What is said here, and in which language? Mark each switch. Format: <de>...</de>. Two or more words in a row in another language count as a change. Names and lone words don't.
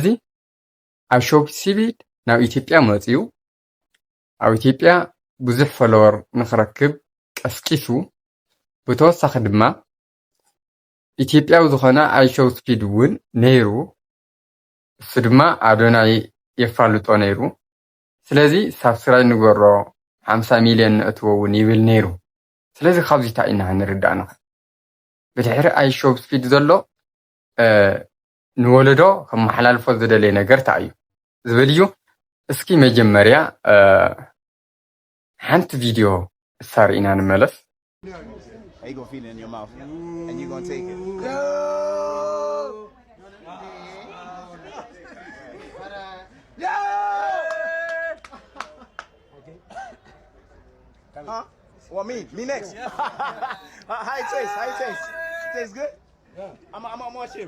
<ti>አይሾው ስፒድ ናብ ኢትዮጵያ መፅዩ ኣብ ኢትዮጵያ ብዙሕ ፎሎወር ንኽረክብ ቀስቂሱ ብተወሳኺ ድማ ኢትዮጵያዊ ዝኾነ አይሾው ስፒድ እውን ነይሩ። እሱ ድማ ኣዶናይ የፋልጦ ነይሩ። ስለዚ ሳብስክራይብ ንገሮ 50 ሚልዮን ንእትዎ እውን ይብል ነይሩ። ስለዚ ካብዚ እንታይ ኢና ንርዳእ ንኽእል? ብድሕሪ አይሾው ስፒድ ዘሎ ንወለዶ ከመሓላልፎ ዝደለየ ነገር እንታይ እዩ ዝብል እዩ። እስኪ መጀመርያ ሓንቲ ቪድዮ እሳርኢና ንመለስ።</ti> <en>You gonna feed it in your mouth, and you gonna take it. Huh? Well, me next. How it taste? How it taste? Tastes good? Yeah. I'm watch him.</en>